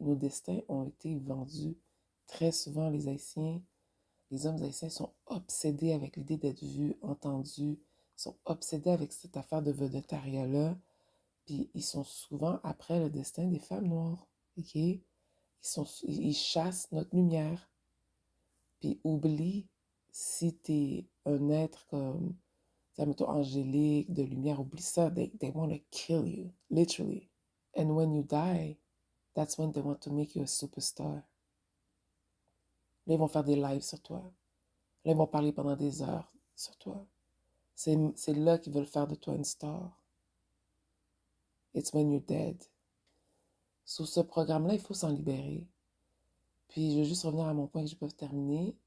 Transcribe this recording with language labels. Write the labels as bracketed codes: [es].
[fr] Nos destins ont été vendus. Très souvent, les hommes haïtiens sont obsédés avec l'idée d'être vus, entendus, sont obsédés avec cette affaire de vedettariat-là. Puis ils sont souvent après le destin des femmes noires. OK? Ils chassent notre lumière. Puis oublie si t'es un être comme, mettons, angélique, de lumière, oublie ça. [en] They want to kill you, literally. And when you die, that's when they want to make you a superstar. [fr] Là, ils vont faire des lives sur toi. Là, ils vont parler pendant des heures sur toi. C'est là qu'ils veulent faire de toi une star. [en] It's when you're dead. [fr] Sur ce programme-là, il faut s'en libérer. Puis, je veux juste revenir à mon point que je peux terminer.